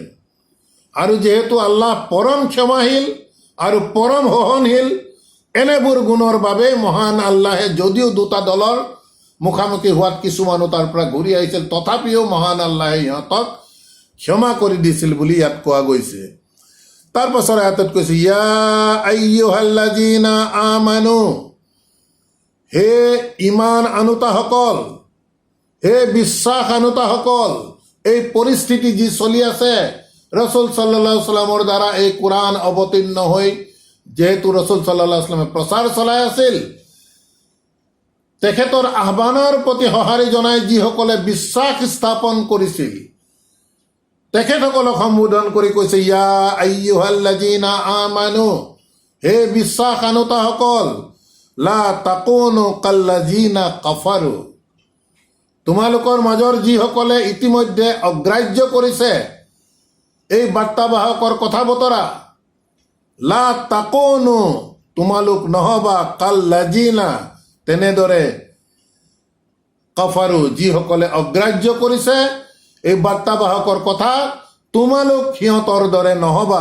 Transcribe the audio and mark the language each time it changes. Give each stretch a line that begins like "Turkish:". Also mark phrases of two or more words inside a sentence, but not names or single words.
Assamese: আৰু যিহেতু আল্লাহ পৰম ক্ষমাশীল আৰু পৰম সহনশীল, এনেবোৰ গুণৰ বাবে মহান আল্লাহে যদিও দুটা দলৰ মুখামুখি হোৱাত কিছুমানো তাৰ পৰা ঘূৰি আহিছিল, তথাপিও মহান আল্লাহে সিহঁতক ক্ষমা কৰি দিছিল বুলি ইয়াত কোৱা গৈছে। তাৰ পাছৰ আয়াতত কৈছে
Arabic: يا أيها الذين آمنوا,
Assamese: হে ইমান আনুতাসকল, হে বিশ্বাস আনুতাসকল, এই পৰিস্থিতি যি চলি আছে, ৰসুল
Arabic: صلى الله عليه وسلم
Assamese: দ্বাৰা এই কোৰআন অৱতীৰ্ণ হৈ যেহেতু ৰসুল
Arabic: صلى الله عليه وسلم
Assamese: প্ৰচাৰ চলাই আছিল, তেখেতৰ আহ্বানৰ প্ৰতি সঁহাৰি জনাই যিসকলে বিশ্বাস স্থাপন কৰিছিল, তেখেতসকলক সম্বোধন কৰি
Arabic: কৈছে يا أيها الذين آمنوا,
Assamese: হে বিশ্বাস আনুতাসকল,
Arabic: لا تكونوا كالذين كفروا,
Assamese: তোমালোকৰ মাজৰ যিসকলে ইতিমধ্যে অগ্ৰাহ্য কৰিছে এই বাৰ্তাবাহকৰ কথা বতৰা,
Arabic: لا تكونوا,
Assamese: তোমালোক নহবা, কাল্লাযীনা, তেনেদৰে, কাফাৰু, যিসকলে অগ্ৰাহ্য কৰিছে এই বাৰ্তাবাহকৰ কথা, তোমালোক সিহঁতৰ দৰে নহবা।